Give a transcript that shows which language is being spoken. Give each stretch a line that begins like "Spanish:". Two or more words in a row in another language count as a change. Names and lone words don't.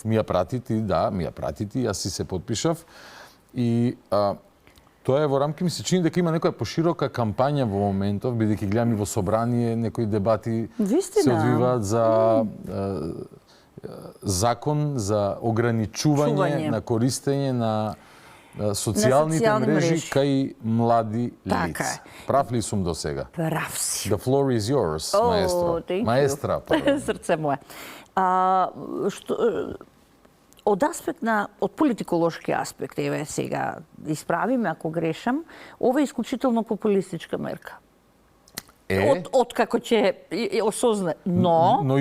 Macedonian: Ми ја прати ти, да, ми ја прати ти, јас си се подпишав. И тоа е во рамки, ми се чини дека има некоја поширока кампања во моментов, бидејќи гледам и во собрание некои дебати се одвиваат за закон за ограничување на користење на социјалните мрежи кај млади лица. Прав ли сум до сега? Прав си.
English: The floor is yours,
Macedonian: маестро. Маестра. Срце мое. Од аспект од политиколошки аспект, еве сега исправиме ако грешам, ова е исклучително популистичка мерка. Од како ќе осозна, но